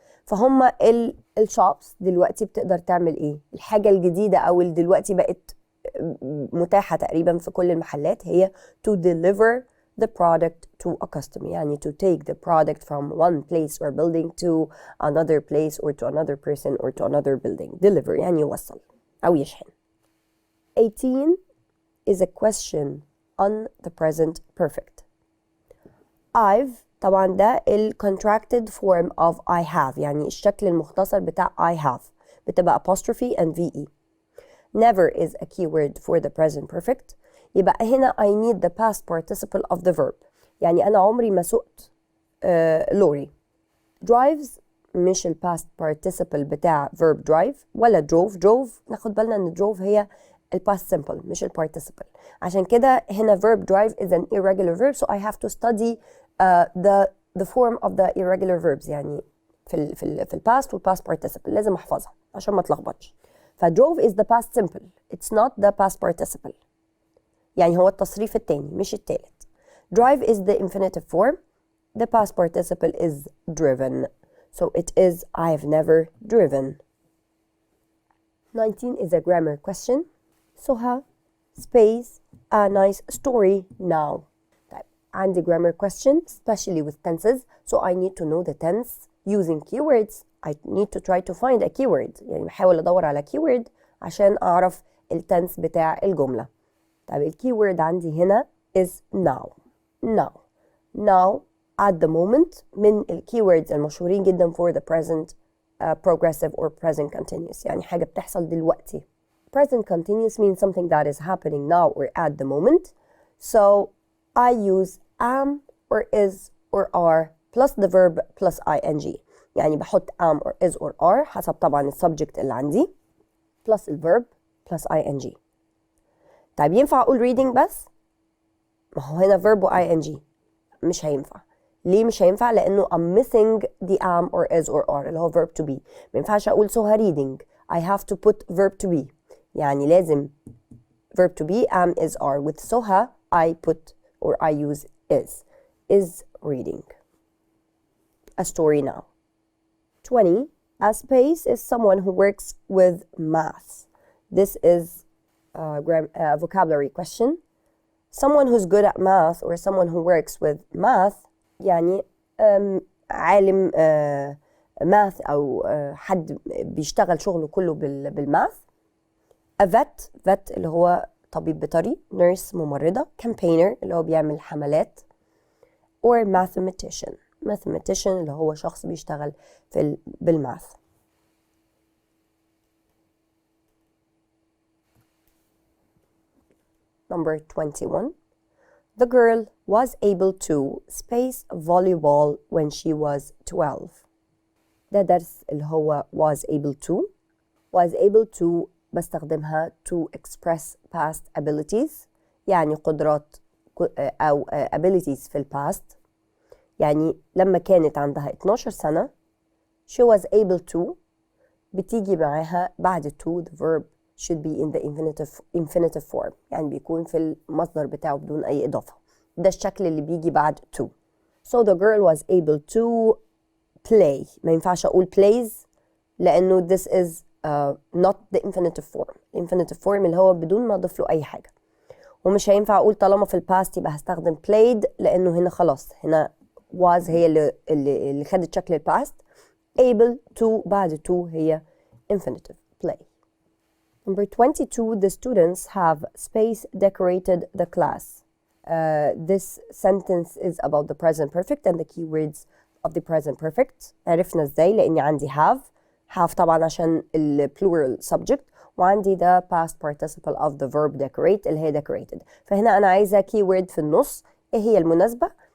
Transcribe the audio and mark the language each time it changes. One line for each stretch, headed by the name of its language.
Arabic: فهم الشوبس دلوقتي بتقدر تعمل إيه؟ الحاجة الجديدة أو اللي دلوقتي بقت متاحة تقريبا في كل المحلات هي
English: to deliver the product to a customer، يعني to take the product from one place or building to another place or to another person or to another building.
Arabic: deliver يعني يوصل أو يشحن.
English: 18 is a question on the present perfect. I've
Arabic: طبعا ده ال
English: contracted form of I have،
Arabic: يعني الشكل المختصر بتاع
English: I have بتبقى apostrophe and VE. Never is a keyword for the present perfect. يبقى هنا I need the past participle of the verb،
Arabic: يعني أنا عمري ما سقت لوري. drives مش ال
English: past participle
Arabic: بتاع verb drive ولا drove ناخد بالنا إن drove هي ال
English: past simple
Arabic: مش ال participle.
English: عشان كده هنا verb drive is an irregular verb, so I have to study the form of the irregular verbs،
Arabic: يعني في ال past وال past participle لازم أحفظها عشان ما تلخبطش.
English: فdrove is the past simple, it's not the past participle،
Arabic: يعني هو التصريف التاني مش التالت.
English: drive is the infinitive form, the past participle is driven, so it is I've never driven. 19 is a grammar question. سهى space a nice story now. طيب عندي grammar question especially with tenses, so I need to know the tense using keywords. I need to try to find a keyword،
Arabic: يعني بحاول أدور على
English: keyword
Arabic: عشان أعرف التنس بتاع الجملة. طيب الكيورد عندي هنا
English: is now. now at the moment
Arabic: من الكيوردز المشهورين جدا
English: for the present progressive or present continuous،
Arabic: يعني حاجة بتحصل دلوقتي.
English: present continuous means something that is happening now or at the moment, so I use am or is or are plus the verb plus ing،
Arabic: يعني بحط am or is or are حسب طبعا السبجكت اللي عندي
English: plus الverb plus ing.
Arabic: طيب ينفع أقول reading بس؟ ما هو هنا verb و ing مش هينفع. ليه مش هينفع؟ لأنه
English: I'm missing the am or is or are
Arabic: اللي هو
English: verb to be.
Arabic: ما ينفعش أقول سهى reading.
English: I have to put verb to be.
Arabic: يعني لازم
English: verb to be am is are. With سهى I put or I use is reading. A story now. 20. A space is someone who works with math. This is a vocabulary question. Someone who's good at math or someone who works with math
Arabic: يعني عالم math أو حد بيشتغل شغله كله بالماث.
English: A vet
Arabic: اللي هو طبيب بيطري،
English: nurse ممرضة، campaigner
Arabic: اللي هو بيعمل حملات،
English: or mathematician
Arabic: اللي هو شخص بيشتغل بالماث.
English: Number 21. The girl was able to space volleyball when she was 12.
Arabic: ده درس اللي هو
English: was able to
Arabic: بستخدمها
English: to express past abilities،
Arabic: يعني قدرات أو abilities في past. يعني لما كانت عندها 12 سنة
English: she was able to
Arabic: بتيجي معاها بعد
English: to the verb should be in the infinitive form،
Arabic: يعني بيكون في المصدر بتاعه بدون أي إضافة. ده الشكل اللي بيجي بعد to.
English: So the girl was able to play.
Arabic: ما ينفعش أقول
English: plays لأنه this is not the infinitive form. infinitive form
Arabic: اللي هو بدون ما أضيف له أي حاجة. ومش هينفع أقول طالما في الباست يبقى هستخدم played لأنه هنا خلاص هنا was هي اللي خدت شكل الباست.
English: able to
Arabic: بعد to هي
English: infinitive play. Number 22, the students have space decorated the class. This sentence is about the present perfect and the keywords of the present perfect.
Arabic: عرفنا ازاي؟ لأني عندي have طبعا عشان ال plural subject، وعندي
English: the past participle of the verb decorate
Arabic: اللي هي decorated. فهنا أنا عايزة keyword في النص. إيه هي المناسبة؟